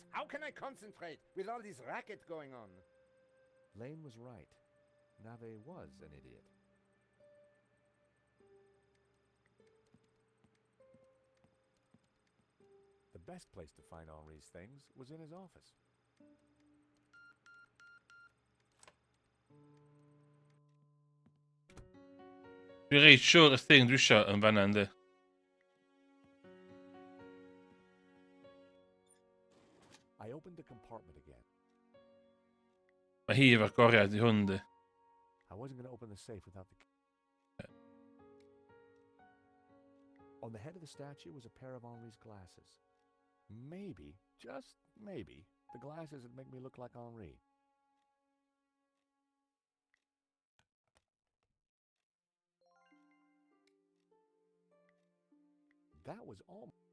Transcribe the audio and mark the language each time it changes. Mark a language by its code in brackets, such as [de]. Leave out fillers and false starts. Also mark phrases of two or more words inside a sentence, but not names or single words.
[en] How can I concentrate with all this racket going on? Lane was right. Nave was an idiot. The best place to find Henri's things was in his office. [cy] Dwi'n reit siwr y thing dwi isio yn fanna yndi. [en] I opened the compartment again. [cy] Mae hi efo'r goriad i hwn yndi. [en] I wasn't going to open the safe without the key. On the head of the statue was a pair of Henri's glasses. Maybe, just maybe, the glasses would make me look like Henri. That was all.